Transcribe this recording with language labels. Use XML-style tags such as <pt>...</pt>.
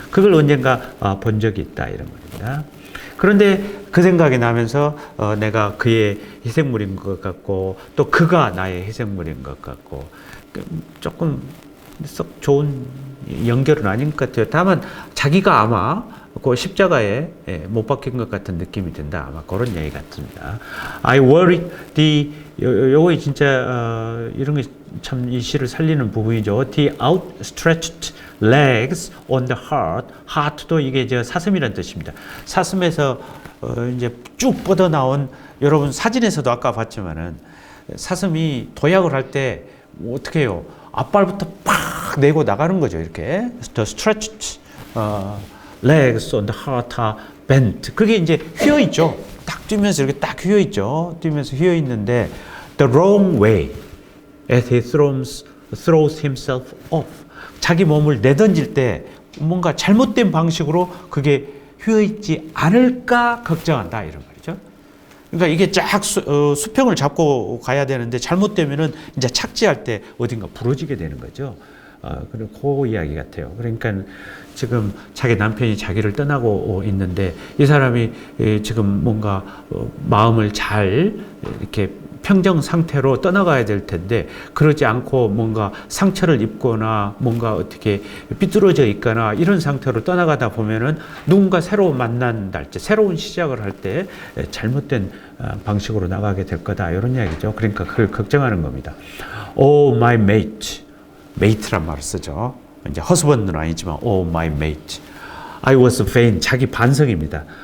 <ko>그걸 언젠가 본 적이 있다 이런 겁니다. 그런데 그 생각이 나면서 내가 그의 희생물인 것 같고 또 그가 나의 희생물인 것 같고 조금 썩 좋은 연결은 아닌 것 같아요. 다만 자기가 아마 그 십자가에 못 박힌 것 같은 느낌이 든다. 아마 그런 얘기 같습니다. I worry 요거 진짜 이런 게 참 이 시를 살리는 부분이죠.</ko> <en>The outstretched legs on the heart. heart도 이게 사슴이라는 뜻입니다. 사슴에서</en> <ko>이제 쭉 뻗어 나온 여러분 사진에서도 아까 봤지만은 사슴이 도약을 할 때 어떻게 해요? 앞발부터 팍 내고 나가는 거죠.</ko> <en>이렇게 the stretched legs on the heart are bent.</en> <ko>그게 이제 휘어 있죠. 딱 뛰면서 이렇게 딱 휘어 있죠.</ko> <en>뛰면서 휘어 있는데 the wrong way as he throws himself off.</en> <ko>자기 몸을 내던질 때 뭔가 잘못된 방식으로 그게 휘어 있지 않을까 걱정한다 이런 말이죠. 그러니까 이게 쫙 수평을 잡고 가야 되는데 잘못되면은 이제 착지할 때 어딘가 부러지게 되는 거죠. 그리고 그 이야기 같아요. 그러니까 지금 자기 남편이 자기를 떠나고 있는데 이 사람이 지금 뭔가 마음을 잘 이렇게 평정 상태로 떠나가야 될 텐데 그러지 않고 뭔가 상처를 입거나 뭔가 어떻게 삐뚤어져 있거나 이런 상태로 떠나가다 보면은 누군가 새로 만난다, 새로운 시작을 할 때 잘못된 방식으로 나가게 될 거다 이런 이야기죠. 그러니까 그걸 걱정하는 겁니다. Oh my mate, mate란 말을 쓰죠.</ko> <en>이제 husband는 아니지만 oh my mate, I was vain, 자기 반성입니다.</en>